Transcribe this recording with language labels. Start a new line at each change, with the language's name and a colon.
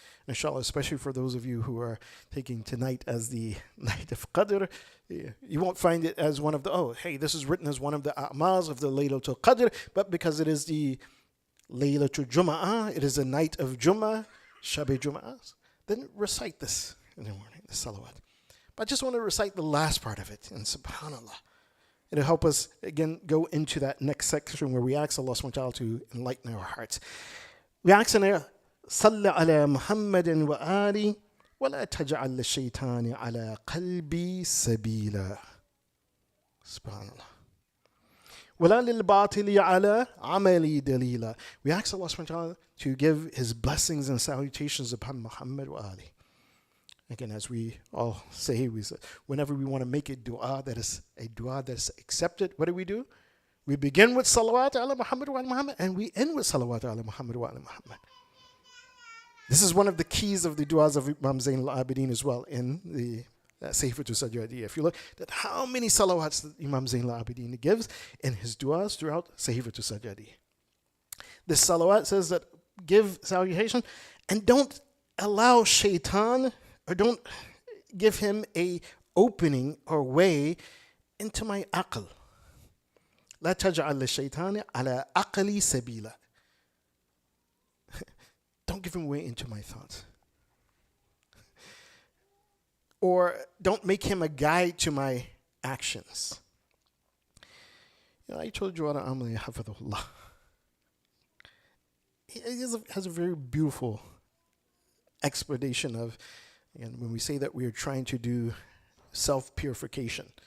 English: Inshallah, especially for those of you who are taking tonight as the night of Qadr, you won't find it as one of the, this is written as one of the a'mals of the Laylatul Qadr, but because it is the Laylatul Jum'ah, it is a night of Jummah, Shabi Jum'ah, then recite this in the morning, the salawat. But I just want to recite the last part of it, and subhanAllah. It'll help us, again, go into that next section where we ask Allah subhanahu wa ta'ala to enlighten our hearts. We ask in there,
Arabic: صل على محمد وآله ولا تجعل الشيطان على قلبي سبيلا. Subhanallah. ولا للباطل على عملي دليلا.
English: We ask Allah subhanahu wa ta'ala to give His blessings and salutations upon Muhammad wa Ali. Again, as we all say, whenever we want to make a dua that is accepted, what do? We begin with salawat ala Muhammad wa ala Muhammad, and we end with salawat ala Muhammad wa ala Muhammad. This is one of the keys of the du'as of Imam Zain al-Abidin as well in the Sayfatul Sajadiyya. If you look at how many salawats that Imam Zain al-Abidin gives in his du'as throughout Sayfatul Sajadiyya. This salawat says that give salutation and don't allow shaitan, or don't give him a opening or way into my aql.
Arabic: لا تجعل للشيطان على عقلي سبيلا.
English: Don't give him way into my thoughts. Or don't make him a guide to my actions. I told you what Amli Hafidhullah. He has a very beautiful explanation of, again, when we say that we are trying to do self-purification.